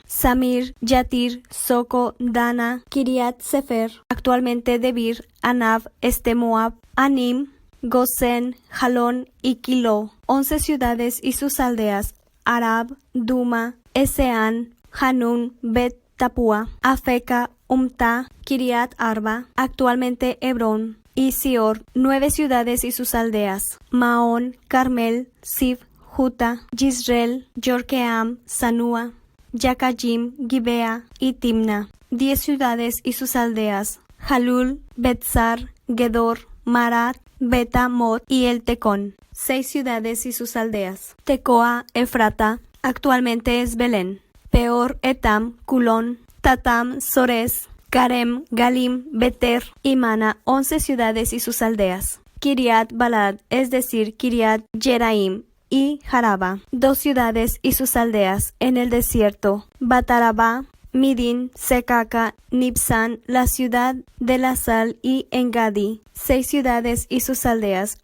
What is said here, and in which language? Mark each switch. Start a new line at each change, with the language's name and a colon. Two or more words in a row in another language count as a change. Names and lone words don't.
Spanish: Samir, Yatir, Soco, Dana, Kiriat Sefer, actualmente Debir, Anab, Moab, Anim, Gosen, Jalón y Kilo. 11 ciudades y sus aldeas. Arab, Duma, Eseán, Hanun, Bet-Tapua, Afeca, Umta, Kiriat Arba, actualmente Hebrón, y Sior, 9 ciudades y sus aldeas. Maón, Carmel, Sif, Juta, Yisreel, Yorkeam, Sanua, Yakajim, Gibea y Timna, 10 ciudades y sus aldeas. Jalul, Betzar, Gedor, Marat, Betamot y El Tecón, 6 ciudades y sus aldeas. Tecoa, Efrata, actualmente es Belén. Peor, Etam, Culón, Tatam, Sores, Karem, Galim, Beter y Mana, 11 ciudades y sus aldeas. Kiriat Balad, es decir, Kiriat Jeraim y Jaraba, 2 ciudades y sus aldeas en el desierto. Batarabá, Midin, Secaca, Nibsan, la ciudad de la sal y Engadi, 6 ciudades y sus aldeas.